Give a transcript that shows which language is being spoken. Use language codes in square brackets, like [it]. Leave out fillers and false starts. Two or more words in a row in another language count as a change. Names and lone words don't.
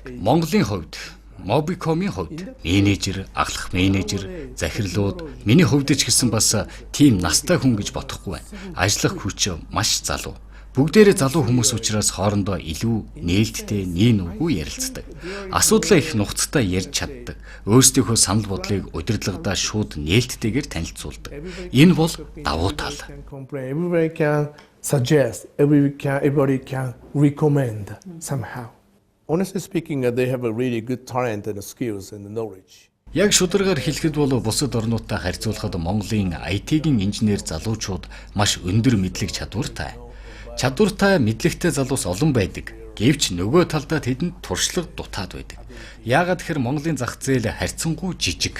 [mn] Монголын хувьд, Мобикомын хувьд менежер, ахлах менежер, захирлууд миний хувьд ч гэсэн бас тийм настай хүн гэж бодохгүй байна. Ажиллах хүч маш залуу. Бүгдээрээ залуу хүмүүс учраас хоорондоо илүү нээлттэй нин үгүй ярилцдаг. Асуудлаа их нухацтай ярьж чаддаг. Өөрсдийнхөө санал бодлыг удирдлагадаа шууд нээлттэйгээр танилцуулдаг. Энэ бол давуу тал. [en] Everybody can suggest, everybody can recommend somehow. Honestly speaking, they have a really good talent and skills and knowledge. [mn] Яг шударгаар хэлэхэд бол бусад орнуудтай харьцуулахад Монголын IT-ийн инженер залуучууд маш өндөр мэдлэг чадвартай. Чадвартай мэдлэгтэй залуус олон байдаг. Гэвч нөгөө талдаа тэдэнд туршлага дутаад байдаг. Яагаад гэхээр Монголын зах зээл харьцангуй жижиг.